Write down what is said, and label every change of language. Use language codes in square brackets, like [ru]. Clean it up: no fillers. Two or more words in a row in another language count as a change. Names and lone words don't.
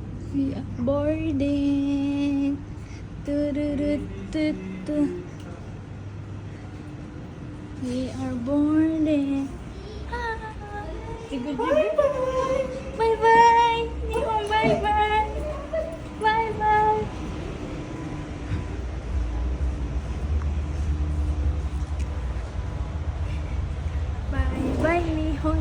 [en] We are boarding. Tu-du-du-du-du. We are boarding. Bye bye. Nihon, bye bye. Bye bye. Bye bye Nihon.